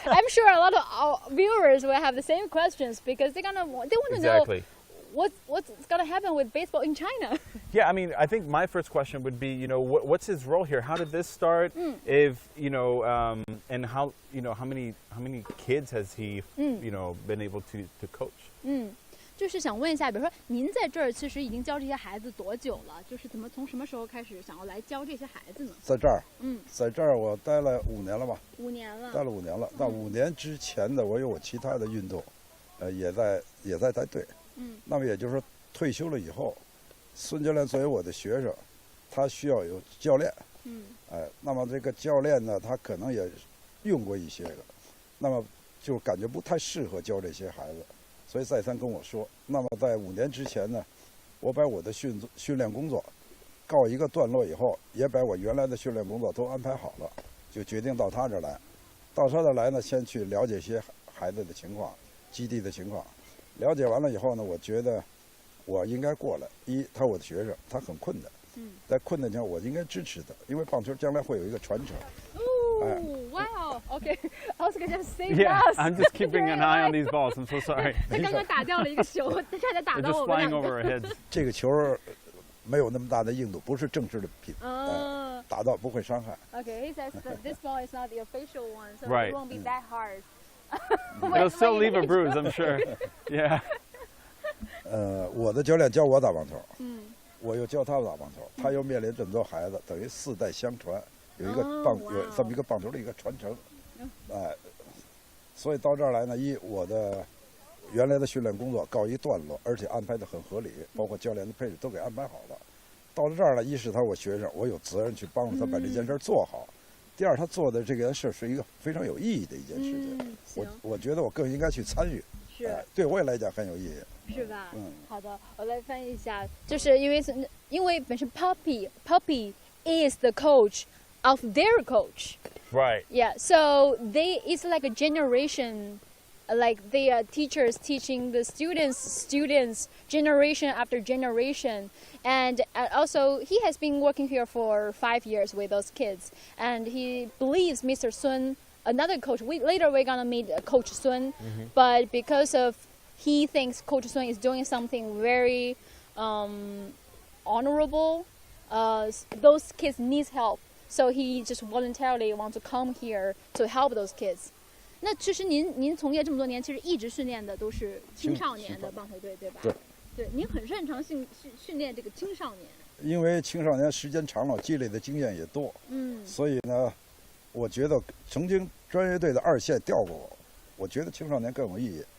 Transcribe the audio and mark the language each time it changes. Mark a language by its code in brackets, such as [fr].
[en] I'm sure a lot of our viewers will have the same questions because they want to know what's gonna happen with baseball in China. Yeah, I mean, I think my first question would be, what's his role here? How did this start? If and how many kids has he been able to coach? [zh] 就是想问一下，比如说您在这儿其实已经教这些孩子多久了？就是从什么时候开始想要来教这些孩子呢？在这儿，在这儿我待了5年了吧？5 年了，待了5年了。那5年之前的我有我其他的运动，也在带队。那么也就是说退休了以后，孙教练作为我的学生，他需要有教练。那么这个教练呢，他可能也用过一些个，那么就感觉不太适合教这些孩子。所以再三跟我说，那么在5年之前呢，我把我的训练工作告一个段落以后，也把我原来的训练工作都安排好了，就决定到他这儿来。到他这儿来呢，先去了解一些孩子的情况、基地的情况。了解完了以后呢，我觉得我应该过来。他我的学生，他很困难，在困难情况我应该支持他，因为棒球将来会有一个传承。 [en] Wow. Okay. I was gonna say Yeah, I'm just keeping an eye on these balls. I'm so sorry. [zh] 他刚刚打掉了一个球，他差点打到 [en] They're [zh] 我 [en] just [zh] 们两 [en] over [zh] 个。 [en] our heads. [zh] 这个球没有那么大的硬度，不是正式的品，打到不会伤害。 [en] Okay, he says that this ball is not the official one, so Right. it won't be that hard. It'll still leave a bruise, I'm sure. Yeah. [zh] 我的教练教我打棒球，我又教他打棒球，他又面临这么多孩子，等于4代相传，有这么一个棒球的一个传承，所以到这儿来呢，我的原来的训练工作告一段落，而且安排的很合理，包括教练的配置都给安排好了。到了这儿呢，是他我学生，我有责任去帮助他把这件事做好。第二，他做的这件事是一个非常有意义的一件事情，我觉得我更应该去参与，对我也来讲很有意义。是吧？好的，我来翻译一下，就是因为本身 [en] Puppy is the coach of their coach. Right. Yeah, so it's like a generation, like they are teachers teaching the students generation after generation. And also he has been working here for 5 years with those kids. And he believes Mr. Sun, another coach, later we're going to meet Coach Sun, but because of he thinks Coach Sun is doing something very honorable. Those kids need help. So he just voluntarily wants to come here to help those kids. [zh] 那其实您从业这么多年，其实一直训练的都是青少年的棒球队，对吧？对，您很擅长训练这个青少年。因为青少年时间长了，积累的经验也多，所以呢，我觉得曾经专业队的2线调过我觉得青少年更有意义。